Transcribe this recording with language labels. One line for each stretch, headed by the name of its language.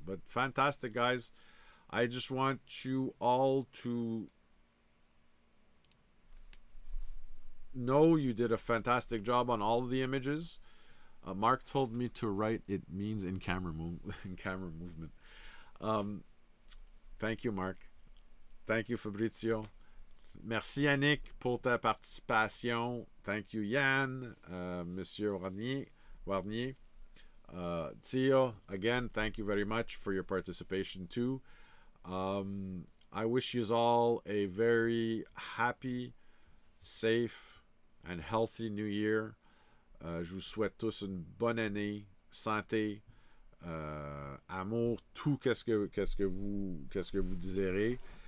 English: But fantastic, guys. I just want you all to know you did a fantastic job on all of the images. Mark told me to write it means in camera movement. Thank you, Mark. Thank you, Fabrizio.
French: Merci, Yannick, pour ta participation.
English: Thank you, Yann, Monsieur Warnier. Tio, again, thank you very much for your participation too. I wish you all a very happy, safe, and healthy new year.
French: Je vous souhaite tous une bonne année, santé, amour, tout qu'est-ce que vous désirez.